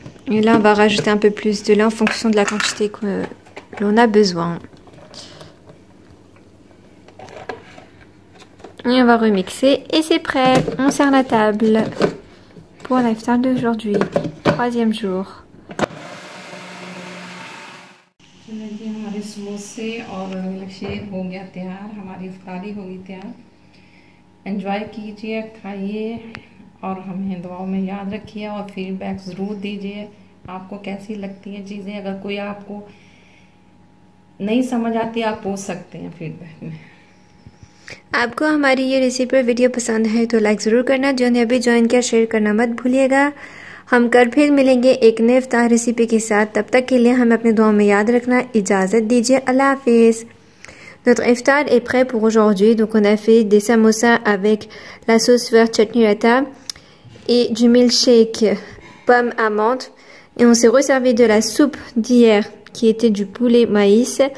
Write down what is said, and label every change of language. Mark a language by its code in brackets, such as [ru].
[fr] Et là, on va rajouter un peu plus de lait en fonction de la quantité que l'on a besoin. Et on va remixer et c'est prêt. On sert la table pour l'iftar d'aujourd'hui. 3e jour. [hi] हमारे समोसे और milk shake हो गया तैयार. हमारी इफ्तारी हो गई तैयार. एंजॉय कीजिए, खाइए और हमें दुआओं में याद रखिए और फीडबैक ज़रूर दीजिए. आपको कैसी लगती हैं चीज़ें. अगर कोई आपको नहीं समझ आती आप पूछ सकते हैं फीडबैक में. आपको हमारी ये रेसिपी वीडियो पसंद है तो लाइक ज़रूर करना. जो ने अभी ज्वाइन किया शेयर करना मत भूलिएगा. हम कल फिर मिलेंगे एक नए इफ्तार रेसिपी के साथ. तब तक के लिए हमें अपने दुआओं में याद रखना. इजाज़त दीजिए. अल्लाह हाफिज़. [fr] Notre iftar est prêt pour aujourd'hui. Donc on a fait des samosas avec la sauce verte chutney raita et du milkshake pomme amande. Et on s'est resservi de la soupe d'hier qui était du poulet maïs.